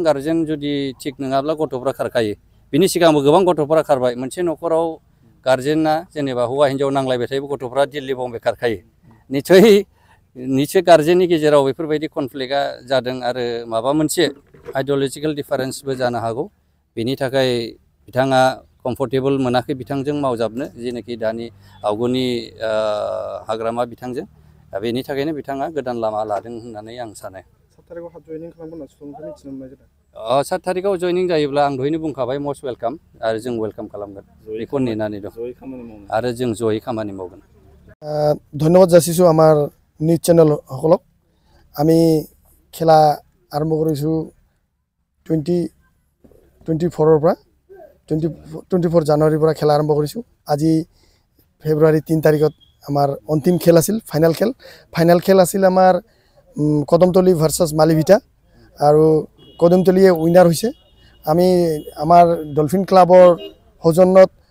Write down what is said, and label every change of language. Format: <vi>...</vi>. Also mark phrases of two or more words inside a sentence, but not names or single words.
<brx>गार्जेन जुदि थिग नङाब्ला गथ'फ्रा खारखायो बिनि सिगांबो गोबां गथ'फ्रा खारबाय मोनसे न'खराव गार्जेना जेनेबा हौवा हिन्जाव नांलायबाय थायोबो गथ'फ्रा दिल्ली बम्बे खारखायो निश्चय गार्जेननि गेजेराव बेफोरबायदि कनफ्लिक्टआ जादों आरो माबा मोनसे आइडिय'लजिकेल डिफारेन्सबो जानो हागौ बेनि थाखाय बिथाङा कम्फर्टेबल मोनाखै बिथांजों मावजाबनो जेनाखि दानि आवगोलनि हाग्रामा बिथांजों बेनि थाखायनो बिथाङा गोदान लामा लादों होननानै आं सानो 7 थारिखआव जयनिं जायोब्ला आं दहायनो बुंखाबाय</brx> <en>must welcome</en> <brx>आरो जों वेलकाम खालामगोन बेखौ नेनानै दं आरो जों जयै खामानि मावगोन</brx> <as>धन्यवाद जासिছোঁ আমাৰ নিউজ চেনেল সকলক আমি খেলা আৰম্ভ কৰিছোঁ 2024 পৰা 24 জানুৱাৰীৰ পৰা খেলা আৰম্ভ কৰিছোঁ আজি ফেব্ৰুৱাৰী 3 তাৰিখত আমাৰ অন্তিম খেল আছিল ফাইনেল খেল আছিল আমাৰ কদমতলী ভাৰ্চেছ মালিভিটা আৰু কদমতলীয়ে উইনাৰ হৈছে আমি আমাৰ ডলফিন ক্লাবৰ সৌজন্যত</as>